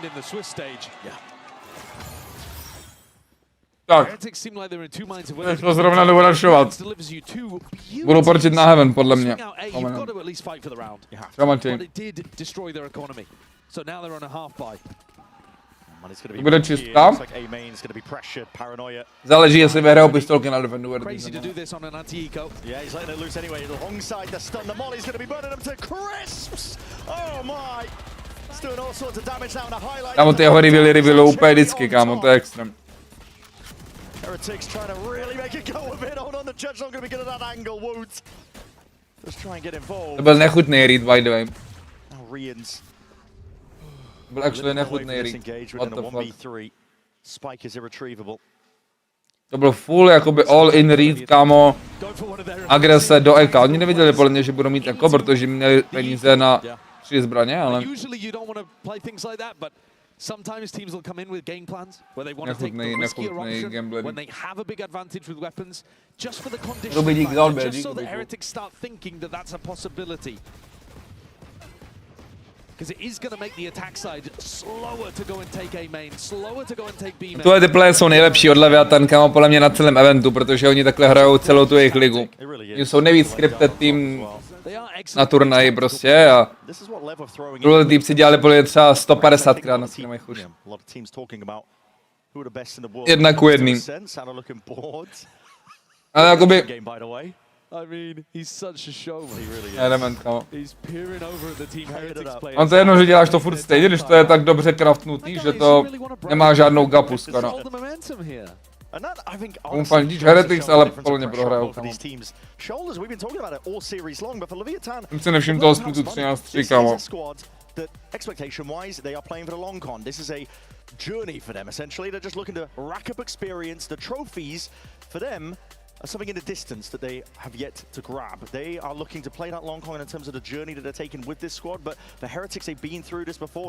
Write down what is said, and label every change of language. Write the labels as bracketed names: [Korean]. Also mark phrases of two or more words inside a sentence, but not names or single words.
[English] in the Swiss stage. Yeah. [Czech] Tak, [English] Heretics seem like they're in two minds of [Czech] teď to zrovna jdu rašovat. Budu porčit na Heaven, podle mě. [English] You've got to at least fight for the round. But it did destroy their economy. So now they're on a half buy. [Czech] To bude čistá. Záleží, jestli vyhrajou pistolky na defendu. [English] Crazy to do this on an anti-eco. Yeah, he's letting it loose anyway. Alongside the stun, the molly's going to be burning them to crisps. Oh my! It's doing all sorts of damage now in a highlight. [Czech] Kámo, ty jeho revealy úplně vždycky, kámo, to je extrém. [English] Heretics trying to really make it go a bit. Hold on, the judge's not going to be good at that angle. Woods. Just try and get involved. [Czech] To byl nechutný read, [English] by the way. Now Rians. [Czech] To byl actually nechutný read. [English] What the fuck? Spike is irretrievable. [Czech] To byl full jakoby [English] all in read, [Czech] kámo. Agrese do EK. Oni nevěděli podle mě, že budou mít EK, protože měli peníze na 3 zbraně, ale... [English] Sometimes teams will come in with game plans where they want to take the riskier option when they have a big advantage with weapons, just for the condition, just so the Heretics start thinking that that's a possibility. Because it is going to make the attack side slower to go and take A main, slower to go and take B main. [Czech] Tohle ty playe jsou nejlepší od Leviathan, kámo, podle mě na celém eventu, protože oni takhle hrajou celou tu jejich ligu. Oni jsou nejvíc scripted tým na turnaji prostě a tohle týpci dělali podle mě třeba 150krát na streamech už. 1:1. Ale jakoby... [English] I mean, he's such a showman. He really is. [Czech] Element, kámo. [English] He's peering over at the Team Heretics players. [Czech] On to jedno, že děláš to furt stejně, když to je tak dobře craftnutý, že to nemá žádnou gapu skoro. Fandíš Heretics, ale podle mě prohrajou, kámo. Jsem si nevšiml toho splitu 13-3, kámo. [English] Expectation-wise, they are playing for the long con. This is a journey for them, essentially. They're just looking to rack up experience. The trophies, for them, are something in the distance that they have yet to grab. They are looking to play that long con in terms of the journey that they're taking with this squad, but the Heretics, they've been through this before.